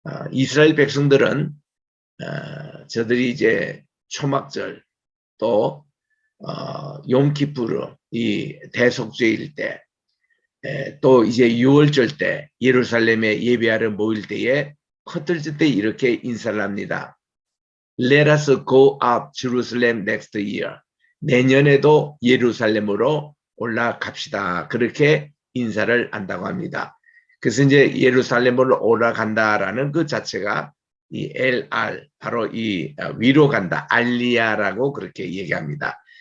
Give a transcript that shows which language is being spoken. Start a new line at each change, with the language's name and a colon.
Korean: 이스라엘 백성들은 저들이 이제 초막절 또 욤키푸르 이 대속죄일 때, 또 이제 6월절 때 예루살렘에 예배하러 모일 때에 흩어질 때 이렇게 인사를 합니다.
English: Let us go up Jerusalem next year.
Korean: 내년에도 예루살렘으로 올라갑시다. 그렇게 인사를 한다고 합니다. 그래서 이제 예루살렘으로 올라간다라는 그 자체가 이 LR, 바로 이 위로 간다, 알리야라고 그렇게 얘기합니다.